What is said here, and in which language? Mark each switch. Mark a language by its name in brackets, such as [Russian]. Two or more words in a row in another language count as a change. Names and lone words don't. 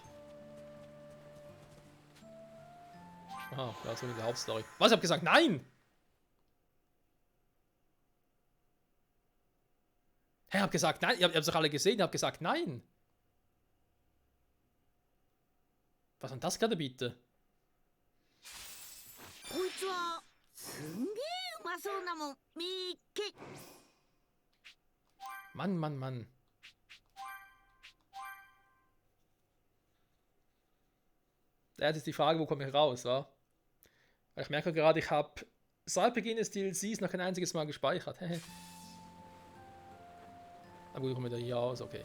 [German] Aha, ja, so die Hauptstory. Was? Ich hab gesagt, nein! Hä, ich hab gesagt, nein! Ihr habt's doch alle gesehen, ich hab gesagt, nein! Was war denn das gerade bitte? [Japanese] こいつはすんげえうまそうなもんみっけ。 [German] Mann, Mann, Mann. Da ist jetzt die Frage, wo komme ich raus, wa? Ich merke gerade, ich habe seit Beginn des DLCs noch kein einziges Mal gespeichert. Na gut, ich komme wieder hier aus, okay.